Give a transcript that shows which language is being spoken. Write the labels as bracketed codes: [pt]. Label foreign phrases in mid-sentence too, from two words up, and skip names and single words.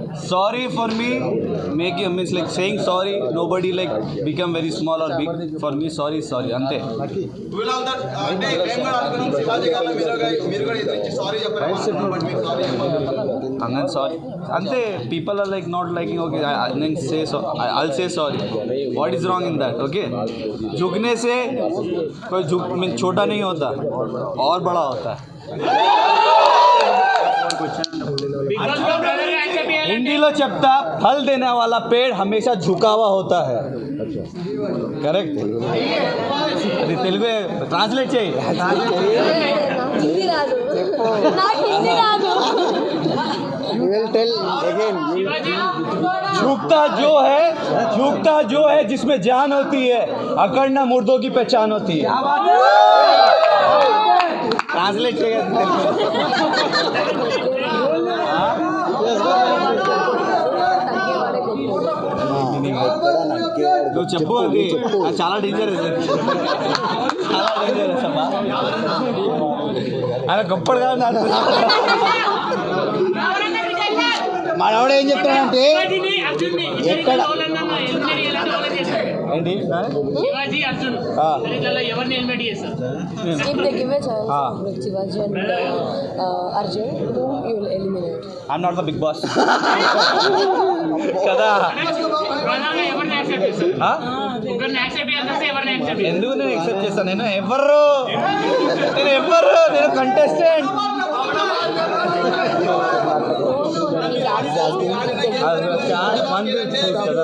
[en] sorry for me making means like saying sorry. Nobody like become very small or big. For me, sorry ante. [te] అంటే మేము కూడా అనుకున్నాం శివాజీ గారు మీరు కూడా ఎదురించి సారీ చెప్పారు సారీ [en] And sorry ante. People are like not liking. Okay, then say so. I'll say sorry. What is wrong in that? [hi] Okay, झुकने से कोई झुक मीन छोटा नहीं होता और बड़ा होता है. [te] హిందీలో చెప్తా [hi] फल देने वाला पेड़ हमेशा झुका हुआ होता है. करेक्ट. [te] అది తెలుగు ట్రాన్స్లేట్ చేయి. హిందీ రాదు, నాకు హిందీ రాదు. [en] You will tell again. [hi] झुकता जो है जिसमें जान होती है, अकड़ना मुर्दों की पहचान होती है. [te] ट्रांसलेट నువ్వు చెప్పు. అది చాలా డేంజరస్, చాలా డేంజరస్ అమ్మా. ఆయన గొప్పడు కాదు. మనవాడు ఏం చెప్తాడంటే ఎక్కడ ఏంటి శివాజీ అర్జున్ ఎవరిని ఎలిమినేట్ చేస్తారు? [en] If they give a chance with Shivaji and Arjun, whom you will eliminate? I'm not the big boss. [te] కదా. ప్రధానంగా ఎవరిని యాక్సెప్ట్ చేస్తారు? ముగ్గురిని యాక్సెప్ట్ చేయాలంటే ఎవరిని యాక్సెప్ట్ చేస్తారు? ఎందుకు నేను యాక్సెప్ట్ చేస్తాను? నేను కంటెస్టెంట్. కదా